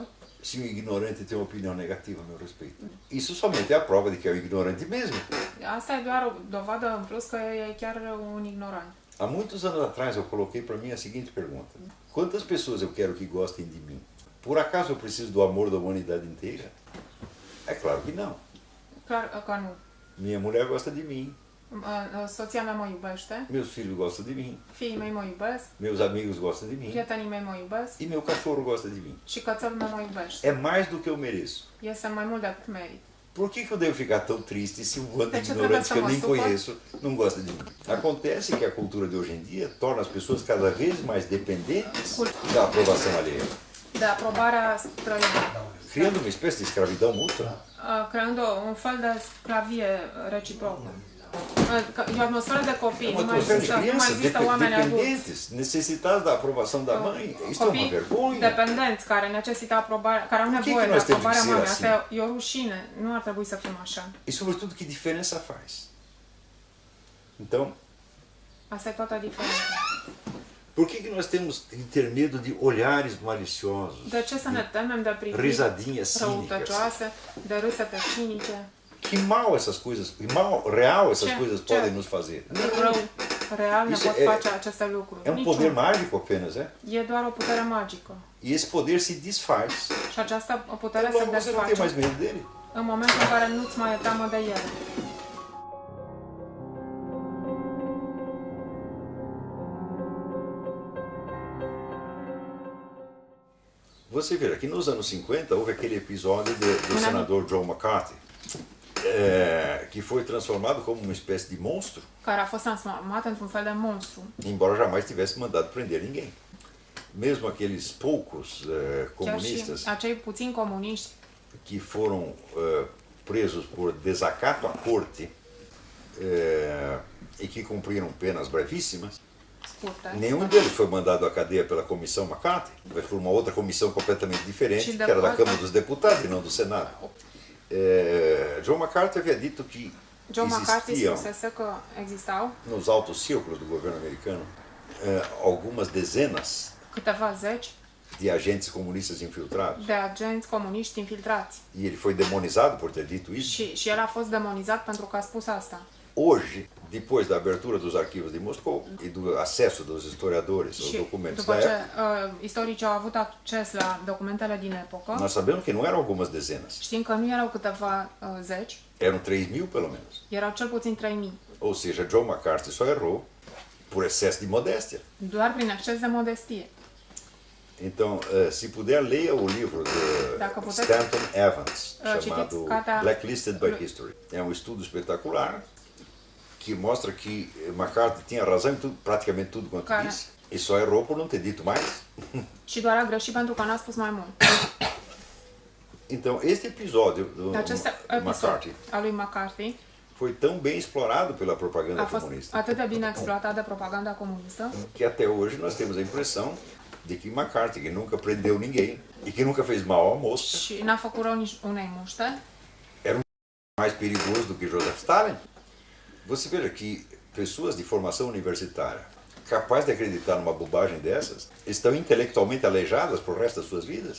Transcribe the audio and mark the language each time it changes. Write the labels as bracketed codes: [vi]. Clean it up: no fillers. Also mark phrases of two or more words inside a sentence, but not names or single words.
[pt] se um ignorante tem uma opinião negativa a meu respeito? Isso somente é a prova de que é um ignorante mesmo. [ro] Asta e doar o dovadă în plus că e chiar un ignorant. [pt] Há muitos anos atrás eu coloquei para mim a seguinte pergunta: quantas pessoas eu quero que gostem de mim? Por acaso eu preciso do amor da humanidade inteira? É claro que não. [ro] Clar că nu. [pt] Minha mulher gosta de mim, [ro] Soția mea mă iubește, [pt] meus filhos gostam de mim, [ro] fiii mei mă iubesc, [pt] meus amigos gostam de mim [ro] prietenii mei mă iubesc [pt] e meu cachorro gosta de mim. [ro] și cățelul meu mă iubește. [pt] É mais do que eu mereço. [ro] Este mai mult decât merit. [pt] Por que eu devo ficar tão triste se um bando de [ro] De ce [pt] ignorantes que eu [ro] trebuie [pt] nem [ro] să mă supăr? [pt] conheço não gosta de mim? Acontece que a cultura de hoje em dia torna as pessoas cada vez mais dependentes da aprovação alheia, [ro] De aprobarea străină, [pt] criando uma espécie de escravidão mútua. [ro] creând un fel de sclavie reciprocă. E o atmosferă de copii, [pt] Uma [ro] nu mai [pt] atmosfera de [ro] există, nu mai [pt] crianças [ro] există oameni adulți. [pt] dependentes, necessitados da aprovação da mãe. Isto é uma [ro] Copii [pt] vergonha. [ro] dependenți care necesită aprobarea, care au [pt] que [ro] nevoie de [pt] nós temos [ro] aprobarea [pt] que ser [ro] mamei. [pt] assim? [ro] Asta e o rușine. Nu ar trebui să fim așa. [pt] E sobretudo que diferença faz? Então, [ro] Asta e toată diferența. [pt] por que nós temos que ter medo de olhares maliciosos, [ro] De ce să ne temem de priviri [pt] risadinhas cínicas? [ro] răutăcioase, de râsete cinice? [pt] Que mal essas coisas, que mal real essas [ro] Ce- [pt] coisas [ro] ce- [pt] podem nos fazer? [ro] Rău real ne [pt] Isso [ro] pot [pt] é- [ro] face aceste lucruri. [pt] É um poder [ro] Niciun. [pt] mágico apenas, é? [ro] E doar o putere magică. [pt] E esse poder se desfaz. [ro] Și această putere Então, se [pt] logo você não tem mais [ro] desface [pt] medo dele. [ro] în momentul în care nu-ți mai e teamă de el. [pt] Você veja que nos anos 50 houve aquele episódio do Não. senador John McCarthy, que foi transformado como uma espécie de monstro, [ro] Care a fost transformat într-un fel de monstru. [pt] embora jamais tivesse mandado prender ninguém. Mesmo aqueles poucos [ro] Chiar și [pt] comunistas [ro] acei puțini comuniști [pt] que foram presos por desacato à corte e que cumpriram penas brevíssimas, [ro] scurte. [pt] nenhum deles foi mandado à cadeia pela Comissão McCarthy, mas por uma outra comissão completamente diferente, [ro] Și [pt] que era da depois- Câmara dos Deputados e não do Senado. John McCarthy havia dito que [ro] John McCarthy [pt] existiam [ro] spusese că existau [pt] nos altos círculos do governo americano algumas dezenas [ro] câteva zeci [pt] de agentes comunistas infiltrados. [ro] de agenți comuniști infiltrați. [pt] E ele foi demonizado por ter dito isso. [ro] Și el a fost demonizat pentru că a spus asta. [pt] Hoje, depois da abertura dos arquivos de Moscou e do acesso dos historiadores aos [ro] Și [pt] documentos [ro] după [pt] da [ro] ce [pt] época, [ro] istoricii au avut acces la documentele din epocă, [pt] nós sabemos que não eram algumas dezenas, [ro] știm că nu erau câteva zeci, [pt] eram 3.000 pelo menos. [ro] erau cel puțin 3000. [pt] Ou seja, John McCarthy só errou por excesso de modéstia. [ro] Doar prin exces de modestie. [pt] Então, se puder, leia o livro [ro] Dacă [pt] de [ro] puteți, [pt] Stanton Evans, [ro] citiți [pt] chamado [ro] cartea [pt] Blacklisted by History. É um estudo espetacular que mostra que McCarthy tinha razão em tudo, praticamente tudo quanto Cara. disse, e só errou por não ter dito mais. [ro] Și doar a greșit pentru că n-a spus mai mult. [pt] Então, este episódio do [ro] Acest episod [pt] McCarthy [ro] al lui McCarthy [pt] foi tão bem explorado pela propaganda [ro] a fost [pt] comunista [ro] atât de bine exploatat de propaganda comunistă, [pt] que até hoje nós temos a impressão de que McCarthy, que nunca prendeu ninguém e que nunca fez mal à mosca, [ro] și n-a făcut rău nici unei muște, [pt] mais perigoso do que Joseph Stalin. Você veja que pessoas de formação universitária capazes de acreditar numa bobagem dessas estão intelectualmente aleijadas pro resto das suas vidas.